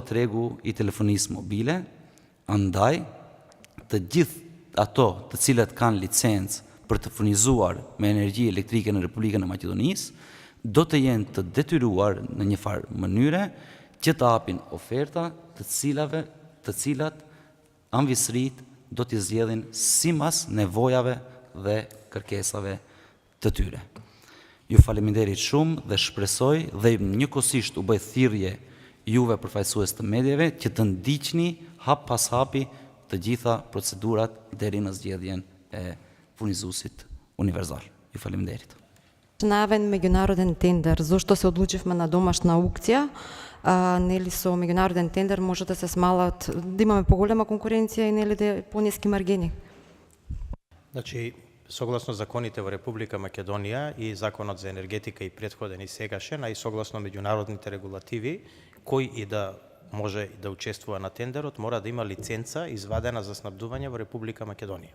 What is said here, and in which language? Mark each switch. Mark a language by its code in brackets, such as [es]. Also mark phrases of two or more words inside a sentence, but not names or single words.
[sq] tregu i telefonisë mobile, andaj të gjithë ato të cilët kanë licencë për të furnizuar me energji elektrike në Republikën e Maqedonisë, do të jenë të detyruar në një farë mënyre që të hapin oferta të cilat anvisrit do t'i zgjedhin sipas nevojave dhe kërkesave të tyre. Ju faleminderit shumë dhe shpresoj dhe njëkohësisht u bëj thirrje juve përfaqësues të medjave që të ndiqni hap pas hapi të gjitha procedurat deri në zgjedhjen e furnizuesit universal. Ju faleminderit. [mk] Најавен меѓународен тендер, зошто се одлучивме на домашна аукција, нели со меѓународен тендер може да се смалат, да имаме поголема конкуренција и нели да пониски маргини? Значи, согласно законите во Република Македонија и законот за енергетика и претходен и сегашен, а и согласно меѓународните регулативи, кој и да може да учествува на тендерот, мора да има лиценца извадена за снабдување во Република Македонија.